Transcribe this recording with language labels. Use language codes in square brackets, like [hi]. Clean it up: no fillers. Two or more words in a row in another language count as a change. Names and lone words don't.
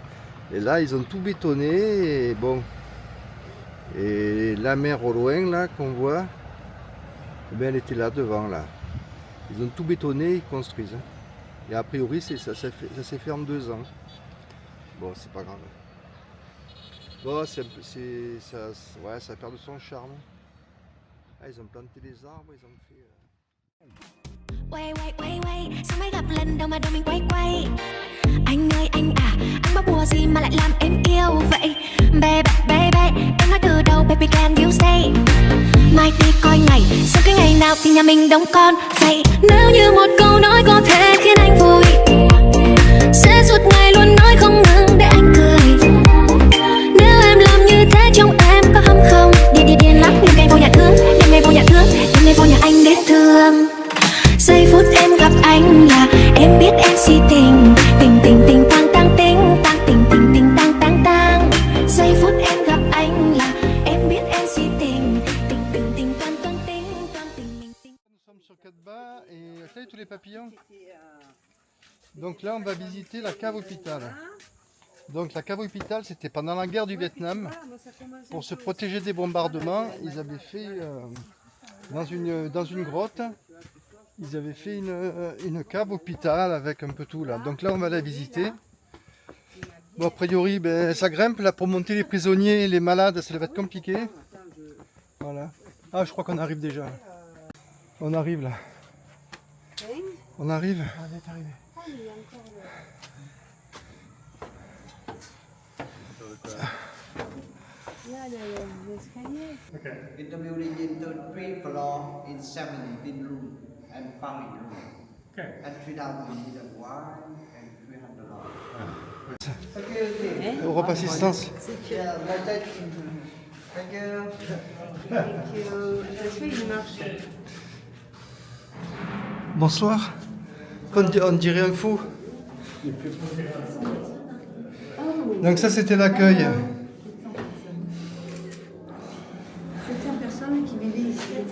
[fr] Et là, ils ont tout bétonné, et bon. Et la mer au loin, là, qu'on voit, eh bien, elle était là, devant, là. Ils ont tout bétonné, ils construisent. Hein. Et a priori, ça s'est fait en 2 ans. Bon, c'est pas grave. Bon, ça a perdu son charme. Ah, ils ont planté des arbres, ils ont fait... [vi] Quay, sao mới gặp lần đầu mà đầu mình quay. Anh ơi anh à, anh bắt bùa gì mà lại làm em yêu vậy? Baby, em nói từ đầu, [en] baby can you stay? [vi] Mai đi coi ngày, sau cái ngày nào thì nhà mình đóng con vậy? Nếu như một câu nói có thể khiến anh vui, sẽ suốt ngày luôn nói không ngừng để anh cười. Nếu em làm như thế trong em có hâm không? Điên lắm, đêm ngày vô nhà thương, đêm ngày vô nhà thương, đêm ngày vô nhà anh để thương. Giây phút em gặp anh là em biết em si tình, tình tang tang. Giây phút em gặp anh là em biết em si tình, tình toan tình. [fr] Nous sommes sur Cadba et vous savez tous les papillons. Donc là on va visiter la cave hôpital. Donc la cave hôpital c'était pendant la guerre du Vietnam. Pour se protéger des bombardements, ils avaient fait dans une grotte. Ils avaient fait une cave hôpital avec un peu tout là. Donc là on va la visiter. Bon a priori ben, ça grimpe là pour monter les prisonniers et les malades, ça va être compliqué. Voilà. Ah je crois qu'on arrive déjà. On arrive là. On arrive. On est arrivé. [en] In the building into 3 floors in 17 rooms and 5 rooms. Okay. And 3,000 liter wine and 300 dollars. Europe Assistance. Yeah, that's it. Thank you. [fr] Ça se fait, il marche. Bonsoir. On dirait un fou. Donc ça c'était l'accueil. 700 personnes qui vivaient ici.